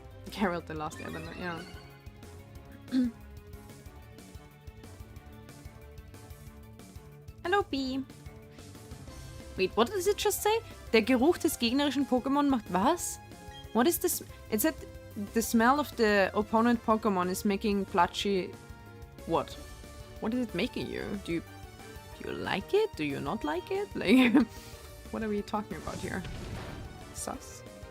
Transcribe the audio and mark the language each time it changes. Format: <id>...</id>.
<en>Geralt the Last Airbender, yeah. Hello, B. Wait, what does it just say?</en> <de>Der Geruch des gegnerischen Pokémon macht was?</de> <en>What is this? It said the smell of the opponent Pokemon is making Plushie... What? What is it making you? Do you like it? Do you not like it? Like, what are we talking about here? Sus.</en>